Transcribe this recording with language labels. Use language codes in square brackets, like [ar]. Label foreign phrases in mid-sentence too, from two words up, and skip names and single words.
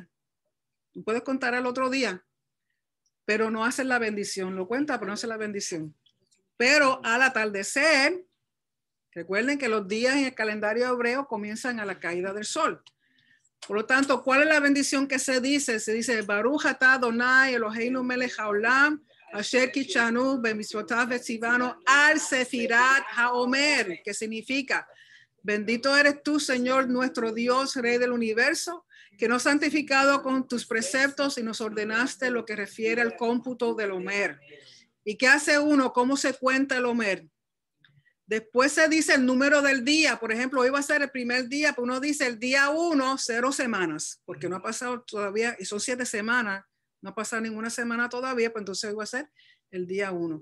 [es] Tú puedes contar el otro día, pero no haces la bendición. Lo cuenta, pero no hace la bendición. Pero al atardecer, recuerden que los días en el calendario hebreo comienzan a la caída del sol. Por lo tanto, ¿cuál es la bendición que se dice? Se dice, [he] ברוך אתה אדוני אלוהינו מלך העולם, אשר קדשנו במצוותיו וציוונו על ספירת העומר, [es] que significa, bendito eres tú, Señor, nuestro Dios, Rey del universo, que nos has santificado con tus preceptos y nos ordenaste lo que refiere al cómputo del Omer. ¿Y qué hace uno? ¿Cómo se cuenta el Omer? Después se dice el número del día. Por ejemplo, hoy va a ser el primer día, pero uno dice el día 1, 0 semanas, porque no ha pasado todavía, y son 7 semanas, no ha pasado ninguna semana todavía, pues entonces hoy va a ser el día 1.